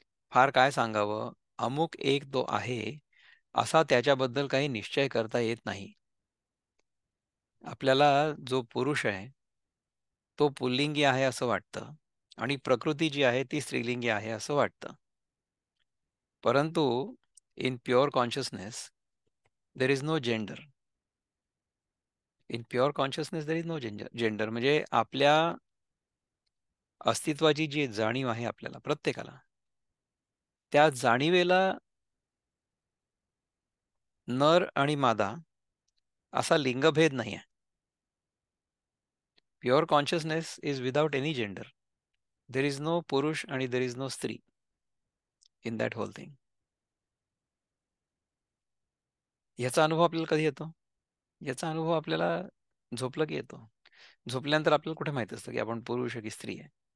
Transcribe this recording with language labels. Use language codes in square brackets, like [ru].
[mr] फार काय सांगावं, अमुक एक तो आहे, असा त्याच्याबद्दल काही निश्चय करता येत नाही. आपल्याला जो पुरुष आहे, तो पुल्लिंगी आहे असं वाटतं आणि प्रकृती जी आहे ती स्त्रीलिंगी आहे असं वाटतं. [en] परंतु in pure consciousness there is no gender. In pure consciousness there is no gender [mr] म्हणजे आपल्या अस्तित्वाची जी जाणीव आहे आपल्याला प्रत्येकाला, त्या जाणीवेला नर आणि मादा असा लिंगभेद नाही आहे. [en] Pure consciousness is without any gender. There is no पुरुष आणि there is no स्त्री in that whole thing. [mr] याचा अनुभव आपल्याला कधी येतो? याचा अनुभव आपल्याला झोपलं की येतो. झोपल्यानंतर आपल्याला कुठे माहित असतं की आपण पुरुष आहे की स्त्री आहे?